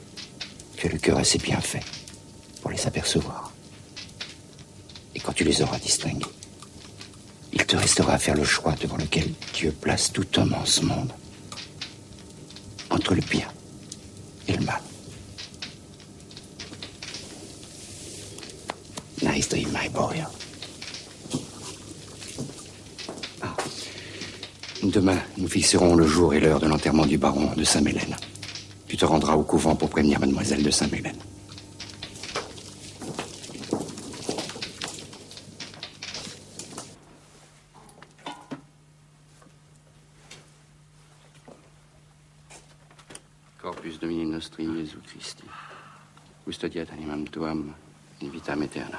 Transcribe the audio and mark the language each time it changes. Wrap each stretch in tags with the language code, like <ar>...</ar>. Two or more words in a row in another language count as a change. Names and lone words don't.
<fr>Tu as le cœur assez bien fait pour les apercevoir. Et quand tu les auras distingués, il te restera à faire le choix devant lequel Dieu place tout homme en ce monde. Entre le bien et le mal.</fr> <en>Nice dream, my boy. Ah.</en> <fr>Demain, nous fixerons le jour et l'heure de l'enterrement du baron de Saint-Mélène. Tu te rendras au couvent pour prévenir mademoiselle de Saint-Mélène.</fr> <la>Corpus Domini Nostri Jesu Christi. Custodiat animam tuam in vitam aeternam.</la>